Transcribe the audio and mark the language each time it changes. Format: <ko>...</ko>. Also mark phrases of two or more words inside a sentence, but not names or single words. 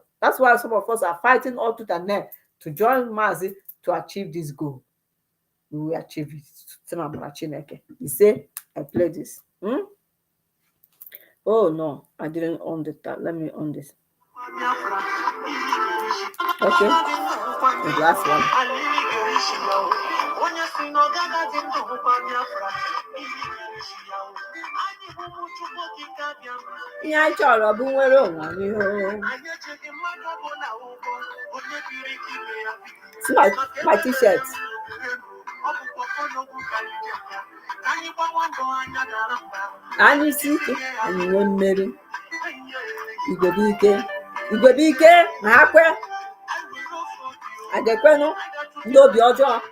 <en>That's why some of us are fighting all tooth and nail to join Mazi to achieve this goal. We will achieve it. You say I play this. Oh no, I didn't on the tab. Let me on this. Okay. The last one.</en> <ig>Ihe anyị chọrọ bụ nwere onwe anyị.</ig> <en>See my t-shirt.</en> <ig>Anyị isi ike anyị nwee mmeri. Igwe bụ ike ma ha kwe a ga-ekwenụ ndị obi ọjọọ.</ig>